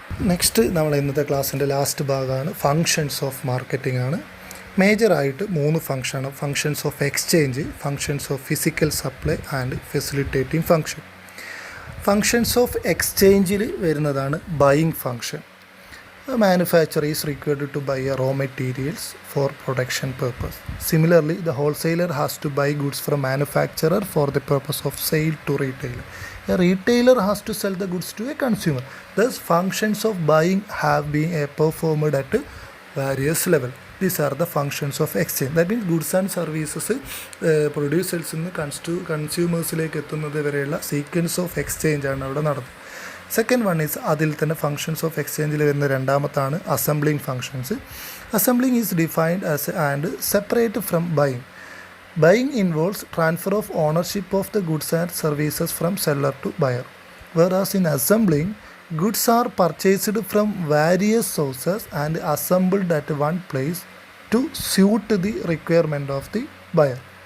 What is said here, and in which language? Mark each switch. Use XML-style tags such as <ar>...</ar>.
<ml>Next നമ്മൾ ഇന്നത്തെ ക്ലാസ്സിൻ്റെ ലാസ്റ്റ് ഭാഗമാണ് ഫങ്ഷൻസ് ഓഫ് മാർക്കറ്റിംഗ് ആണ്. മേജറായിട്ട് 3 ഫങ്ഷനാണ്: functions of exchange, functions of physical supply and facilitating function. Functions of എക്സ്ചേഞ്ചിൽ വരുന്നതാണ് buying function.</ml> <en>Manufacturer is required to buy raw materials for production purpose. Similarly, the wholesaler has to buy goods from manufacturer for the purpose of sale to retailer. A retailer has to sell the goods to a consumer. Thus, functions of buying have been performed at various levels. These are the functions of exchange. That means goods and services producers</en> <ml>നിന്ന് കൺസ്യൂമേഴ്സിലേക്ക് എത്തുന്നത് വരെയുള്ള sequence of exchange ആണ് അവിടെ നടന്നത്. Second one is അതിൽ തന്നെ functions of എക്സ്ചേഞ്ചിൽ വരുന്ന രണ്ടാമത്താണ് assembling functions.</ml> <en>Assembling is defined as and separate from buying. Buying involves transfer of ownership of the goods and services from seller to buyer, whereas in assembling, goods are purchased from various sources and assembled at one place to suit the requirement of the buyer.</en>